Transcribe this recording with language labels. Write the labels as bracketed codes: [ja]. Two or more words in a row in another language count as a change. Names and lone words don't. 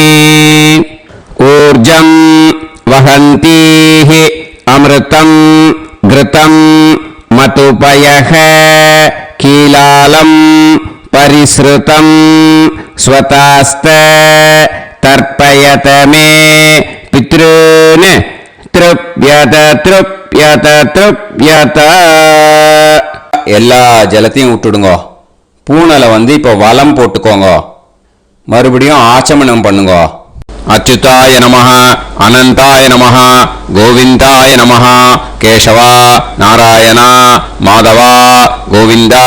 [sa] ऊर्जं वहन्तीः अमृतं घृतं मतुपयः कीलालं परिसृतं स्वतास्त तर्पयत मे पितॄन् तृप्यत तृप्यत तृप्यत எல்லா [ta] ஜலத்தையும் விட்டுடுங்கோ பூனலை இப்போ வலம் போட்டுக்கோங்க மறுபடியும் ஆச்சமனம் பண்ணுங்க [sa] अच्युताय नमः अनन्ताय नमः गोविन्दाय नमः केशवा नारायण माधवा गोविन्दा